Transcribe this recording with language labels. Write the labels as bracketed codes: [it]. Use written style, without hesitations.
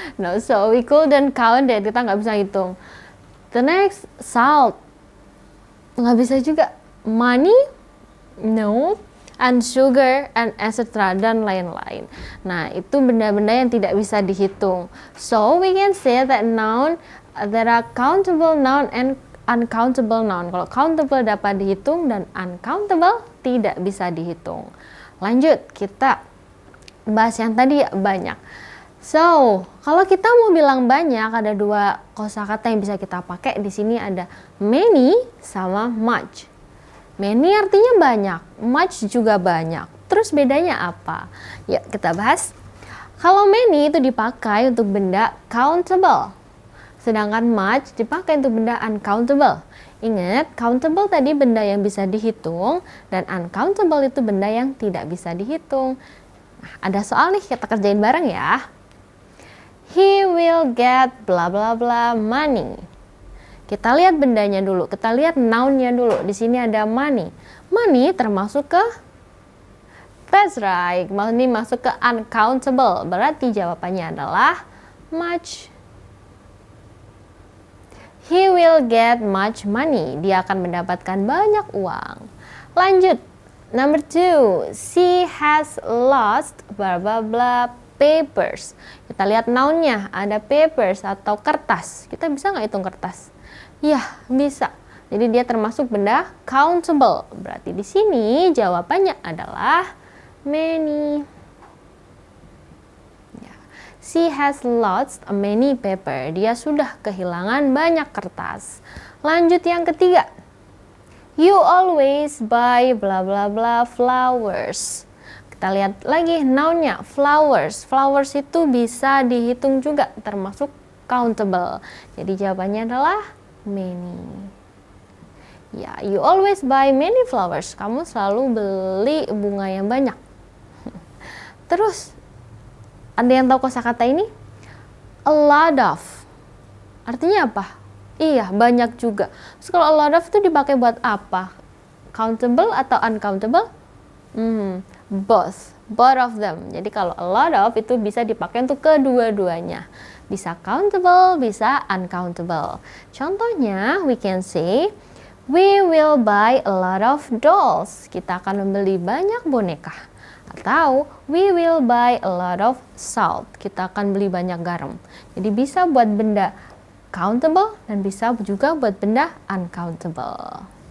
[en] No, so we couldn't count it, [id] kita nggak bisa hitung. [en] The next, salt. [id] Nggak bisa juga. [en] Money, no, and sugar, and etc. [id] dan lain-lain. Nah, itu benda-benda yang tidak bisa dihitung. [en] So, we can say that noun, there are countable noun and uncountable noun. [id] Kalau countable dapat dihitung dan uncountable tidak bisa dihitung. Lanjut, kita bahas yang tadi banyak. So, kalau kita mau bilang banyak, ada dua kosakata yang bisa kita pakai. Di sini ada many sama much. Many artinya banyak, much juga banyak. Terus bedanya apa? Yuk kita bahas. Kalau many itu dipakai untuk benda countable, sedangkan much dipakai untuk benda uncountable. Ingat, countable tadi benda yang bisa dihitung, dan uncountable itu benda yang tidak bisa dihitung. Nah, ada soal nih, kita kerjain bareng ya. [en] He will get bla bla bla money. [id] Kita lihat bendanya dulu, kita lihat noun-nya dulu. Di sini ada money. Money termasuk ke, [en] that's right, [id] money masuk ke uncountable. Berarti jawabannya adalah much. [en] He will get much money. [id] Dia akan mendapatkan banyak uang. Lanjut. [en] Number 2, she has lost blah blah blah papers. [id] Kita lihat noun-nya, ada papers atau kertas. Kita bisa nggak hitung kertas? Ya, bisa. Jadi dia termasuk benda countable. Berarti di sini jawabannya adalah many. [en] Ya. She has lost many paper. [id] Dia sudah kehilangan banyak kertas. Lanjut yang ketiga. [en] You always buy bla bla bla flowers. [id] Kita lihat lagi noun-nya, flowers. Flowers itu bisa dihitung juga, termasuk countable. Jadi jawabannya adalah many. [en] Ya, you always buy many flowers. [id] Kamu selalu beli bunga yang banyak. Terus, ada yang tahu kosakata ini? A lot of. Artinya apa? Iya, banyak juga. Terus kalau a lot of itu dipakai buat apa? Countable atau uncountable? [en] Both. Both of them. [id] Jadi kalau a lot of itu bisa dipakai untuk kedua-duanya. Bisa countable, bisa uncountable. [en] Contohnya, we can say, we will buy a lot of dolls. [id] Kita akan membeli banyak boneka. Atau, [en] we will buy a lot of salt. [id] Kita akan beli banyak garam. Jadi bisa buat benda countable dan bisa juga buat benda uncountable.